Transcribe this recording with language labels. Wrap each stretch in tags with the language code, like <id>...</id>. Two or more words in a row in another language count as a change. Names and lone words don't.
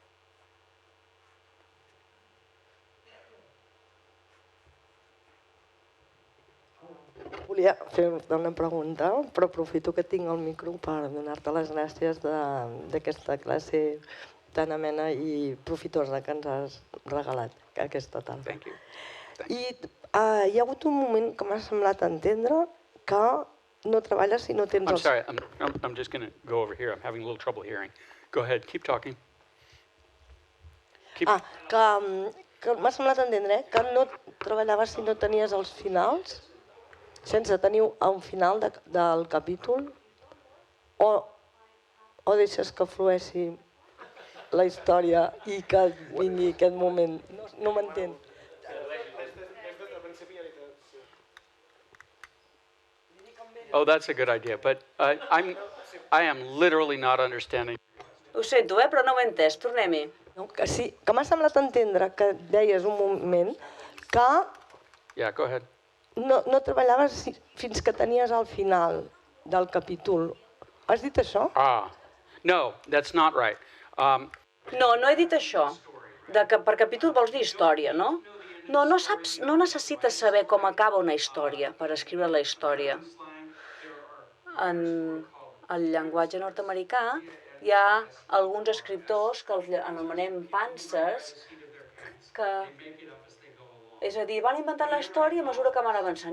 <ca>Volia fer-te una pregunta, però aprofito que tinc el micro per donar-te les gràcies d'aquesta classe tan amena i profitosa que ens has regalat aquesta tarda.</ca> <en>Thank you.</en> <ca>I hi ha hagut un moment que m'ha semblat entendre que no treballes si no tens</ca> <en>I'm</en> <ca>els...</ca> <en>sorry, I'm just going to go over here. I'm having a little trouble hearing. Go ahead, keep talking.</en> <ca>Que m'ha semblat entendre que no treballaves si no tenies els finals, sense tenir un final del capítol, o deixes que flueixi la història i que vingui aquest moment. No m'entén.</ca> <en>Oh, that's a good idea, but I am literally not understanding.</en> <ca>Ho sento, però no ho he entès. Tornem-hi. No, que sí, que m'ha semblat entendre que deies un moment que</ca> <en>Yeah, go ahead.</en> <ca>no treballaves fins que tenies el final del capítol. Has dit això?</ca> <en>No, that's not right.</en> <ca>No, no he dit això. Que per capítol vols dir història, no? No necessites saber com acaba una història per escriure la història. En el llenguatge nord-americà hi ha alguns escriptors que els anomenem pantsers, que, és a dir, van inventant la història a mesura que van avançant.</ca>